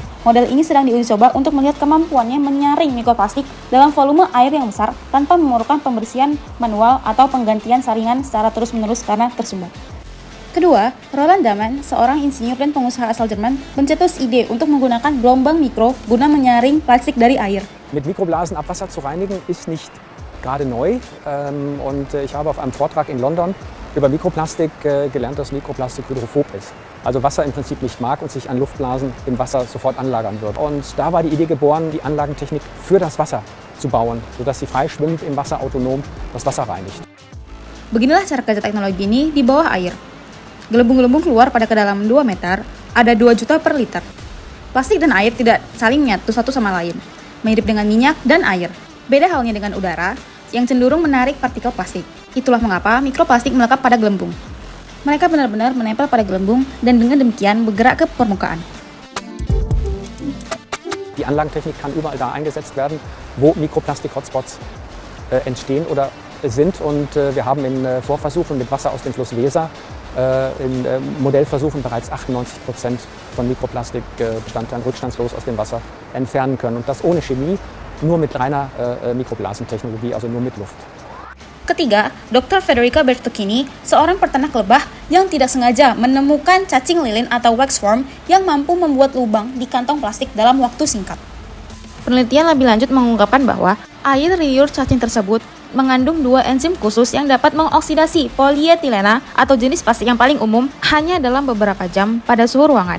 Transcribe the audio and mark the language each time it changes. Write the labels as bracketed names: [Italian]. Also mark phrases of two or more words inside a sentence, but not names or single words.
[Indonesian] Model ini sedang diuji coba untuk melihat kemampuannya menyaring mikroplastik dalam volume air yang besar tanpa memerlukan pembersihan manual atau penggantian saringan secara terus-menerus karena tersumbat. Kedua, Roland Dahmen, seorang insinyur dan pengusaha asal Jerman, mencetus ide untuk menggunakan gelombang mikro guna menyaring plastik dari air. [German] Mit Mikroblasen Abwasser zu reinigen ist nicht gerade neu und ich habe auf einem Vortrag in London über Mikroplastik gelernt, dass Mikroplastik hydrophob ist. Also Wasser im Prinzip nicht mag und sich an Luftblasen im Wasser sofort anlagern wird. Und da war die Idee geboren, die Anlagentechnik für das Wasser zu bauen, sodass sie frei schwimmend im Wasser autonom das Wasser reinigt. [Indonesian] Beginilah cara kerja teknologi ini di bawah air. Gelembung-gelembung keluar pada kedalaman 2 meter, ada 2 juta per liter. Plastik dan air tidak saling menyatu satu sama lain, mirip dengan minyak dan air. Beda halnya dengan udara, yang cenderung menarik partikel plastik. Itulah mengapa mikroplastik melekat pada gelembung. Mereka benar-benar menempel pada gelembung dan dengan demikian bergerak ke permukaan. [German] Die Anlagentechnik kann überall da eingesetzt werden, wo Mikroplastik-Hotspots entstehen oder sind. Und wir haben in Vorversuchen mit Wasser aus dem Fluss Weser in Modellversuchen bereits 98% von Mikroplastikbestandteilen rückstandslos aus dem Wasser entfernen können. Und das ohne Chemie, nur mit reiner Mikroblasentechnologie, also nur mit Luft. [Indonesian] Ketiga, Dr. Federica Bertocchini, seorang peternak lebah yang tidak sengaja menemukan cacing lilin atau waxworm yang mampu membuat lubang di kantong plastik dalam waktu singkat. Penelitian lebih lanjut mengungkapkan bahwa air liur cacing tersebut mengandung 2 enzim khusus yang dapat mengoksidasi polietilena atau jenis plastik yang paling umum hanya dalam beberapa jam pada suhu ruangan.